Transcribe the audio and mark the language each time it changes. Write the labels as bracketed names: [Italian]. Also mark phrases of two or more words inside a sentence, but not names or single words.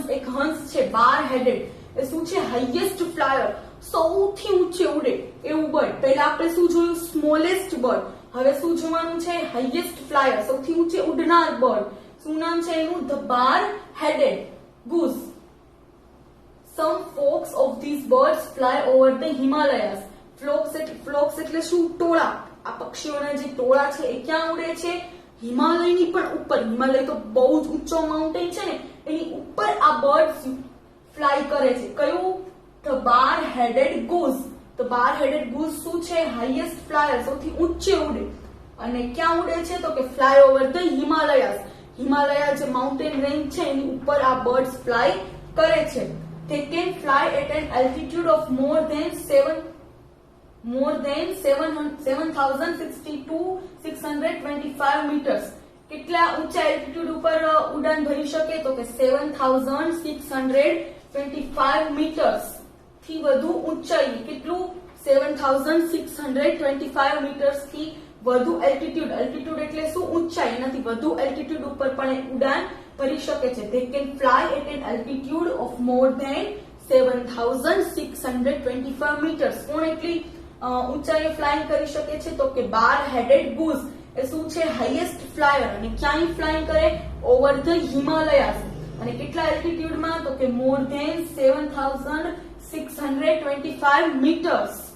[Gujarati] એક હંસ છે [English] bar headed. [Gujarati] એ શું છે? [English] highest flyer. [Gujarati] સૌથી ઊંચે ઉડે એવું બર્ડ. પહેલા આપણે શું જોયું? [English] smallest bird. [Gujarati] હવે શું જોવાનું છે? [English] highest flyer. [Gujarati] સૌથી ઊંચે ઉડનાર બર્ડ. શું નામ છે એનું? [English] the bar headed goose. Some flocks of these birds fly over the Himalayas. [Gujarati] Flocks એટલે શું? ટોળા. આ પક્ષીઓના જે ટોળા છે એ ક્યાં ઉડે છે? હિમાલયની પણ ઉપર. હિમાલય તો બહુ જ ઊંચો માઉન્ટેન છે ને, એની ઉપર આ [English] birds fly [Gujarati] કરે છે. કયું? [English] the bar headed goose. the bar headed goose [Gujarati] શું છે? [English] highest flyer. [Gujarati] સૌથી ઊંચે ઉડે. અને ક્યાં ઉડે છે? તો કે [English] fly over the Himalayas. [Gujarati] હિમાલયા જે [English] mountain range [Gujarati] છે એની ઉપર આ [English] birds fly [Gujarati] કરે છે. [English] They can fly at an altitude of more than 7,625 meters. [Gujarati] કેટલા ઊંચા એલ્ટિટ્યુડ ઉપર ઉડાન ભરી શકે? તો કે 7,625 meters થી વધુ ઊંચાઈ. કેટલું? 7,625 meters થી વધુ એલ્ટિટ્યુડ. એલ્ટિટ્યુડ એટલે શું? ઊંચાઈ. એનાથી વધુ એલ્ટિટ્યુડ ઉપર પણ ઉડાન ભરી શકે છે. [English] They can fly at an altitude of more than 7,625 meters. [Gujarati] કોણ એટલી ઊંચાઈએ ફ્લાઇંગ કરી શકે છે? તો કે [English] bar headed goose. [Gujarati] એ શું છે? [English] highest flyer. [Gujarati] અને ક્યાંય ફ્લાઇંગ કરે? [English] over the Himalayas. [Gujarati] અને કેટલા એલ્ટિટ્યુડમાં? તો કે [English] more than 7,625 meters.